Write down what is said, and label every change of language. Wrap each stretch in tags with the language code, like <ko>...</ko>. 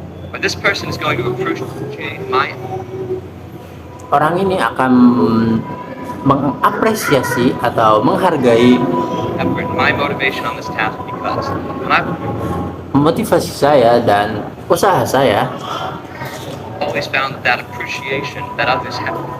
<en>Or this person is going to appreciate my</en> <id>orang ini akan mengapresiasi atau menghargai</id> <en>effort, my motivation on this task because. And I've</en> <id>motivasi saya dan usaha saya,</id> <en>always found that appreciation that others have.</en>